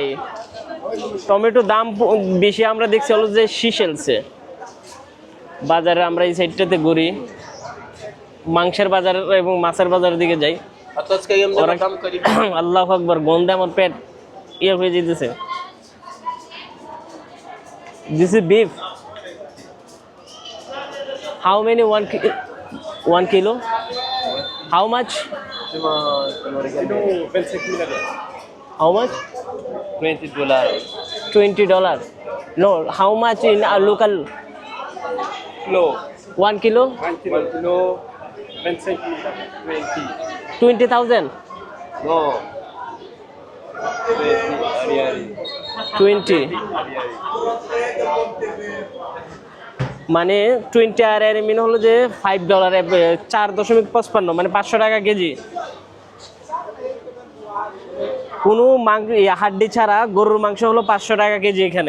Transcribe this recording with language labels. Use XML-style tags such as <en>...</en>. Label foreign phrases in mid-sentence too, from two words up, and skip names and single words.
<bn>টমেটো দাম বেশি আমরা দেখছি হলো যে সিশেলসে বাজারে। আমরা এই সাইডটাতে ঘুরি, মাংসের বাজার এবং মাছের বাজারের দিকে যাই।</bn> <ar>الله أكبر,</ar> <bn>গন্ধে আমার পেট ইয়ে হয়ে যেতেছে।</bn> <en>This is beef. How many 1 kilo? How much? How much? $20. $20. No, how much in a local? Kilo. 1 kilo? 1 kilo. 20. 20,000. No. 20. Hari-hari.</en> <bn>20 মানে 20 আর এর মিন হলো যে $5 4.55 মানে 500 টাকা কেজি। কোনো হাড্ডি ছাড়া গরুর মাংস হলো 500 টাকা কেজি এখানে।</bn>